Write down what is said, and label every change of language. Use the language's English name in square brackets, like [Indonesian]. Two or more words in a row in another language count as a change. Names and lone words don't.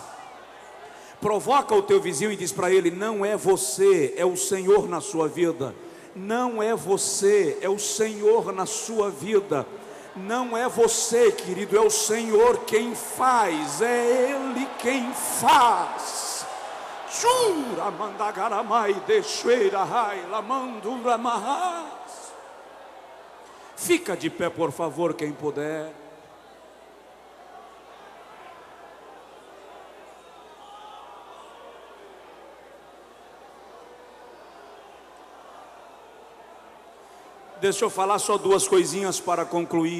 [Portuguese] Provoca o teu vizinho e diz para ele: não é você, é o Senhor na sua vida. Não é você, é o Senhor na sua vida. Não é você, querido, é o Senhor quem faz, é Ele quem faz. Jura mandagaramai deixeira rai lamandura marras. Fica de pé, por favor, quem puder. Deixa eu falar só duas coisinhas para concluir.